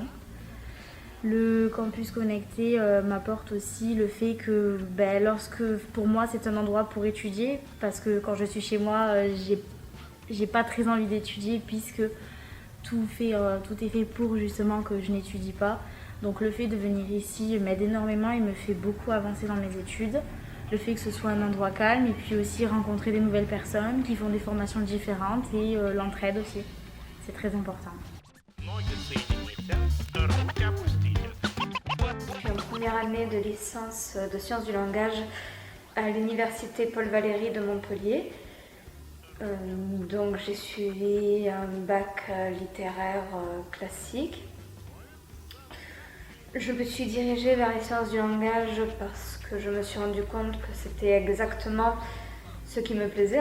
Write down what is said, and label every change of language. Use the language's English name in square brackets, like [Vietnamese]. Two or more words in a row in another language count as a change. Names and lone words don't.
[French] Le campus connecté m'apporte aussi le fait que pour moi c'est un endroit pour étudier, parce que quand je suis chez moi, j'ai pas très envie d'étudier puisque tout est fait pour justement que je n'étudie pas. Donc le fait de venir ici m'aide énormément et me fait beaucoup avancer dans mes études. Le fait que ce soit un endroit calme et puis aussi rencontrer des nouvelles personnes qui font des formations différentes et l'entraide aussi. C'est très important. [Russian] Ноги соедините, руки опустите. [French] Je suis en première année de licence de sciences du langage à l'université Paul Valéry de Montpellier. Donc j'ai suivi un bac littéraire classique. Je me suis dirigée vers les sciences du langage parce que je me suis rendu compte que c'était exactement ce qui me plaisait.